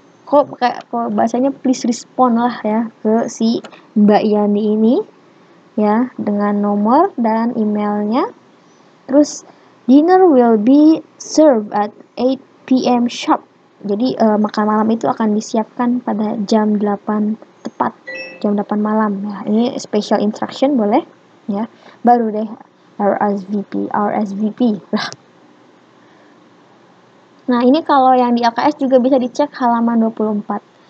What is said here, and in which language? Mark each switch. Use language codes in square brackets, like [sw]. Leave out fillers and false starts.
[id] Kok bahasanya [en] please respond [id] lah ya ke si Mbak Yani ini ya, dengan nomor dan emailnya. [en] Terus dinner will be served at 8 p.m. sharp. [id] Jadi makan malam itu akan disiapkan pada jam 8 tepat, jam 8 malam ya. Ini special instruction boleh ya. Baru deh RSVP. Nah, ini kalau yang di AKS juga bisa dicek halaman 24.